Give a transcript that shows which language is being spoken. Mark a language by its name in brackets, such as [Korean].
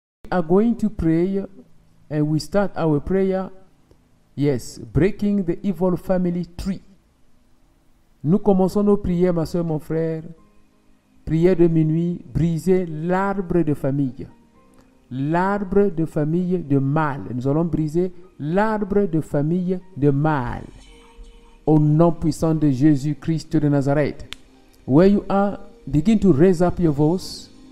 [English] are going to pray, and we start our prayer. Yes, breaking the evil family tree. [French] Nous commençons nos prières, ma soeur, mon frère. Prière de minuit, briser l'arbre de famille. L'arbre de famille de mal. Nous allons briser l'arbre de famille de mal. Au nom puissant de Jésus-Christ de Nazareth. [English] Where you are, begin to raise up your voice.